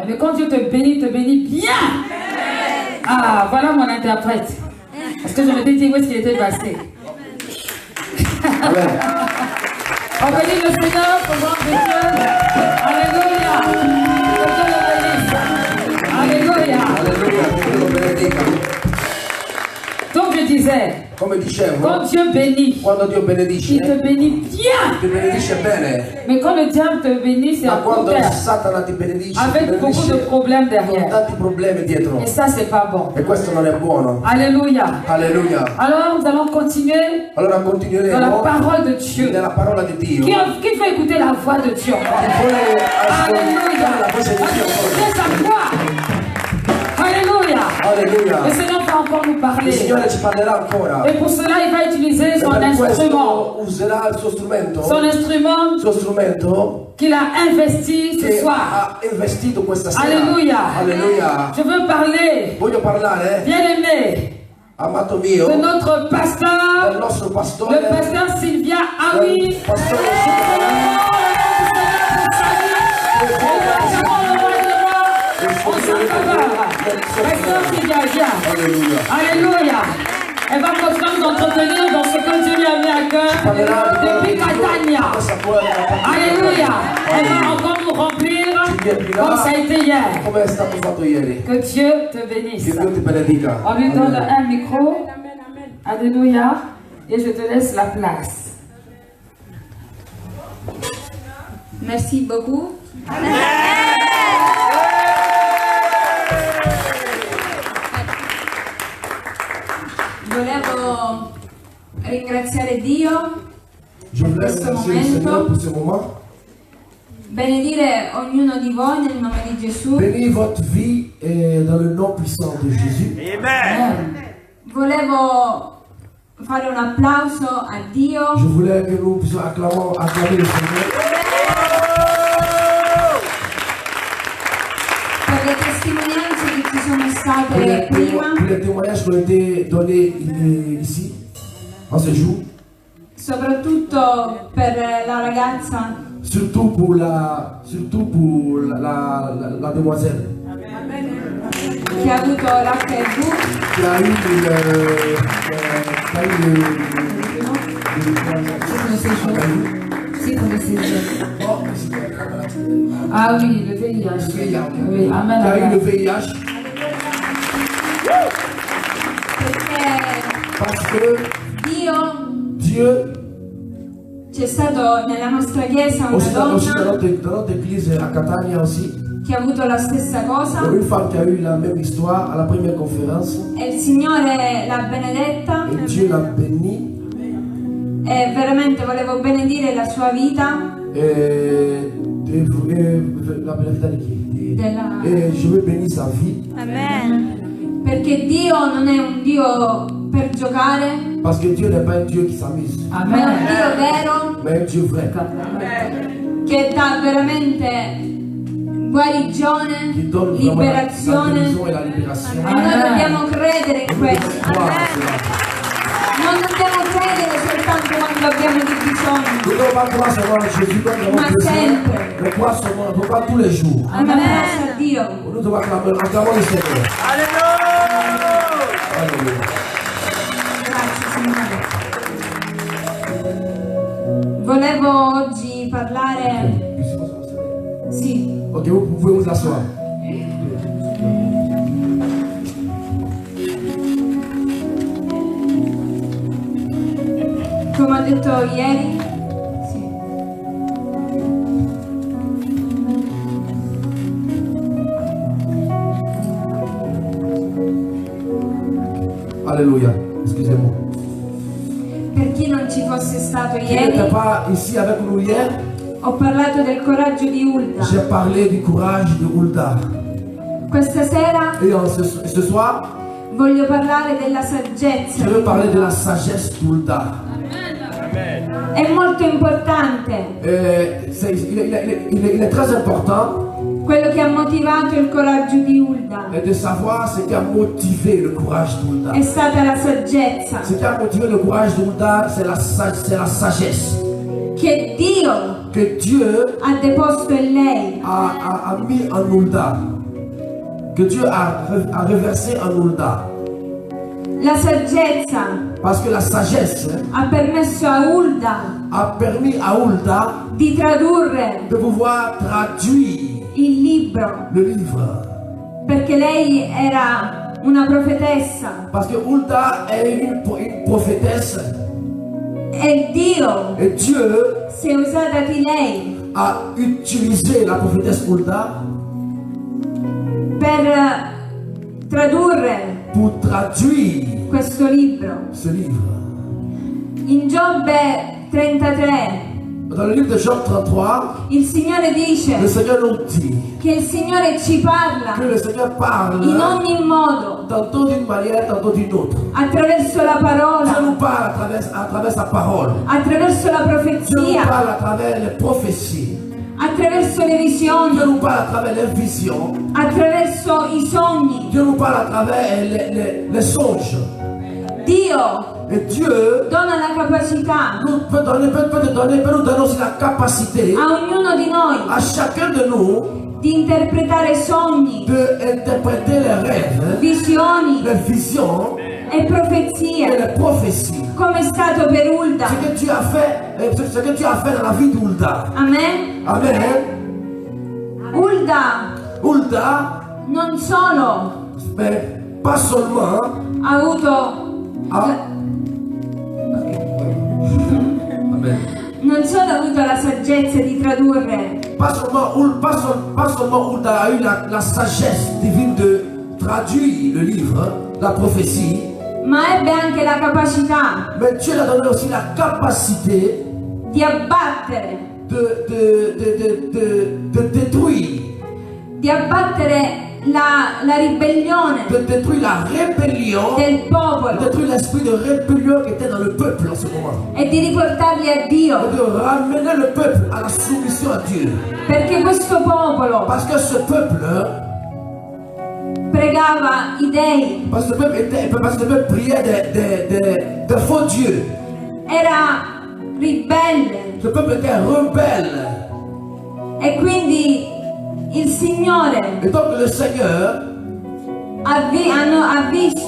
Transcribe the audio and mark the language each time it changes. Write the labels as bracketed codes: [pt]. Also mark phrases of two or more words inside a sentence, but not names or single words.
[fr] Mais quand Dieu te bénit bien. Ah, voilà mon interprète. Parce que je me dis où est-ce qu'il était passé. Amen. On bénit le Seigneur pour voir des Dieu. Alléluia. Que Dieu le bénisse. Alléluia. [it] Alleluia, che Dio lo benedica. [fr] Donc je disais, [it] Come dicevo, [fr] quand Dieu bénit, [it] quando Dio benedice, [fr] il te bénit bien. [it] ti benedice bene. [fr] Mais quand le diable te bénit, c'est [it] Ma [fr] à court [it] quando [fr] terme. [it] Satana ti benedice, ti [fr] Avec beaucoup de [it] benedice [fr] problèmes [it] con [fr] derrière. [it] tanti problemi dietro. [fr] Et ça, c'est pas bon. [it] E questo non è buono. [fr] Alléluia. [it] Alleluia. [fr] Alors, nous allons continuer [it] Allora [fr] dans la [it] continueremo [fr] parole de Dieu. [it] nella parola di Dio. [fr] Qui veut écouter la voix de Dieu? [it] Chi vuole [fr] Alléluia. [it] ascoltare la voce di Dio? [fr] Écoutez sa voix. Alléluia. [it] Alleluia. [fr] Le Seigneur va encore nous [it] Il [fr] parler. [it] Signore ci parlerà ancora. [fr] Et pour cela, il va utiliser [it] E [fr] son [it] per [fr] instrument. [it] questo userà il suo strumento. [fr] Son instrument qu'il a investi ce [it] Che [fr] soir. [it] ha investito questa sera. [fr] Alléluia. [it] Alleluia. [fr] Je veux parler, [it] Voglio parlare, [fr] bien-aimé, [it] amato mio, [fr] de notre [it] del [fr] pasteur, [it] nostro [fr] le [it] pastore, [fr] pasteur Sylvia Aoui. [it] del pastore Silvia. [fr] Pasteur Sylvia, viens. [it] Alleluia. [fr] Alléluia. Elle va continuer d'entretenir dans ce que Dieu lui a mis à cœur depuis Catania. Alléluia. Elle va encore nous remplir comme ça a été hier. [it] Come è stato fatto ieri. [fr] Que Dieu te bénisse. [it] Che Dio ti benedica. [fr] On lui donne Amen. un micro. Alléluia. Et je te laisse la place. Merci beaucoup. [it] Volevo ringraziare Dio [fr] Je [it] per [fr] voulais [it] questo [fr] remercier le Seigneur [it] momento, [fr] pour ce moment. [it] benedire ognuno di voi nel nome di Gesù. [fr] Bénis votre vie dans le nom puissant de Jésus. [it] Volevo fare un applauso a Dio [fr] Je voulais que nous puissions acclamer le Seigneur [it] per le testimonianze che ci sono [fr] pour [it] state prima, [fr] les témoignages qui ont été donnés ici, en ce jour. [it] soprattutto per la ragazza [fr] Surtout pour la demoiselle [it] che ha avuto l'HIV. [fr] qui a eu Si, ah oui, le VIH. Oui, amen. qui a eu le Amen. VIH [it] Perché [fr] parce que Dieu [it] c'è stato nella nostra chiesa una [fr] aussi dans [it] donna [fr] notre église à Catania aussi, [it] che ha avuto la stessa cosa [fr] une femme qui a eu la même histoire à la première conférence [it] e il Signore l'ha benedetta [fr] et Dieu l'a bénie [it] e veramente volevo benedire la sua vita [fr] et la bénédiction de qui [it] della... [fr] et je veux bénir sa vie [it] perché Dio non è un Dio per giocare, [fr] parce que Dieu n'est pas un Dieu qui s'amuse [it] ma è un Dio vero [fr] mais un Dieu vrai [it] che dà veramente guarigione, [fr] qui donne vraiment la [it] liberazione. [fr] guérison et la libération. [it] E noi dobbiamo credere in questo. [fr] Croire à cela. [it] Non dobbiamo credere soltanto quando abbiamo dei bisogni, [fr] Nous ne devons pas croire seulement en Jésus quand nous [it] Ma [fr] avons besoin, [it] sempre. [fr] mais croire seulement, on ne peut pas tous les jours. [it] ma applauso a Dio. [fr] Nous devons acclamer le Seigneur. Alléluia. [it] Grazie Signore. Volevo oggi parlare. Sì. [fr] Ok, vous pouvez vous asseoir. [it] Come ho detto ieri, sì. [fr] Alléluia. Excusez-moi. [it] Per chi non ci fosse stato [fr] Qui n'était [it] ieri, [fr] pas ici avec nous hier, [it] ho parlato del coraggio di Hulda. [fr] j'ai parlé du courage de Hulda. [it] Questa sera [fr] Et ce soir, [it] voglio parlare della [fr] je [it] saggezza. [fr] veux parler de la sagesse d'Hulda. [it] È molto importante [fr] Il est très important [it] quello che ha motivato il coraggio di Hulda. [fr] de savoir ce qui a motivé le courage d'Hulda. [it] È stata la saggezza [fr] Ce qui a motivé le courage d'Hulda, c'est la sagesse [it] che Dio [fr] que Dieu [it] ha deposto in lei. [fr] a mis en Hulda. Que Dieu a reversé en Hulda. [it] La saggezza [fr] Parce que la sagesse [it] ha permesso a Hulda [fr] a permis à Hulda [it] di tradurre [fr] de pouvoir traduire [it] il libro, [fr] le livre. [it] perché lei era una profetessa [fr] Parce que Hulda est une prophétesse [it] e Dio [fr] et Dieu [it] si è usata di lei [fr] a utilisé la prophétesse Hulda [it] per tradurre [fr] pour traduire [it] questo libro. [fr] ce livre. [it] In Giobbe 33 [fr] Dans le livre de Job 33, [it] il Signore [fr] le [it] dice [fr] Seigneur nous dit [it] che il Signore ci [fr] que [it] parla [fr] le Seigneur parle [it] in ogni modo [fr] tantôt d'une manière, tantôt d'une autre. [it] attraverso la [fr] Dieu [it] parola, [fr] nous parle à travers sa parole. [it] attraverso la [fr] Dieu nous [it] profezia, [fr] parle à travers les prophéties. [it] attraverso le [fr] Dieu [it] visioni, [fr] nous parle à travers les visions. [it] attraverso i sogni. [fr] Dieu nous parle à travers les songes. [it] Dio [fr] Et Dieu [it] dona la capacità [fr] peut nous donner aussi la capacité [it] a ognuno di noi [fr] à chacun de nous [it] di interpretare sogni, [fr] d'interpréter les rêves, [it] visioni [fr] les visions [it] e [fr] et [it] profezie, [fr] les prophéties. [it] come è stato per Hulda. [fr] Ce que tu as fait, ce que tu as fait dans la vie d'Hulda. [it] Amen. [fr] Amen. [it] Hulda [fr] Hulda, [it] non solo [fr] mais pas seulement [it] ha avuto [fr] Amen. [it] non solo ha avuto la saggezza di tradurre, [fr] Pas seulement Hulda a eu la sagesse divine de traduire le livre, la prophétie, [it] ma ebbe anche la capacità [fr] mais Dieu lui a donné aussi la capacité [it] di abbattere, [fr] de détruire, [it] la ribellione [fr] de détruire la rébellion, [it] del [fr] de [it] popolo [fr] détruire l'esprit de rébellion qui était dans le peuple en ce moment. [it] e di riportarli a Dio, [fr] Et de ramener le peuple à la soumission à Dieu. [it] perché questo popolo [fr] Parce que ce peuple, [it] pregava i dei, [fr] parce que ce peuple priait des faux dieux. [it] era ribelle [fr] Ce peuple était rebelle. [it] e quindi il Signore [fr] Et donc le Seigneur [it] ha visto